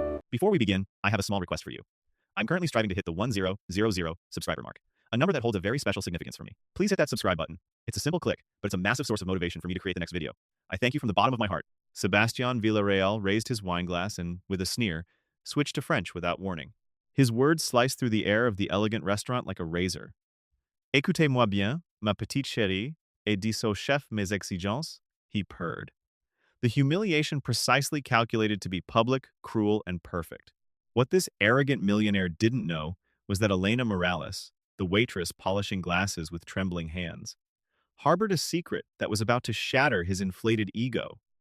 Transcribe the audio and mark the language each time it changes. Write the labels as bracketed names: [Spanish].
[English] Before we begin, I have a small request for you. I'm currently striving to hit the 1000 subscriber mark, a number that holds a very special significance for me. Please hit that subscribe button. It's a simple click, but it's a massive source of motivation for me to create the next video. I thank you from the bottom of my heart. Sebastián Villareal raised his wineglass and, with a sneer, switched to French without warning. His words sliced through the air of the elegant restaurant like a razor. [French] Écoutez-moi bien, ma petite chérie, et dis au chef mes exigences, [English] he purred. The humiliation precisely calculated to be public, cruel, and perfect. What this arrogant millionaire didn't know was that Elena Morales, the waitress polishing glasses with trembling hands, harbored a secret that was about to shatter his inflated ego.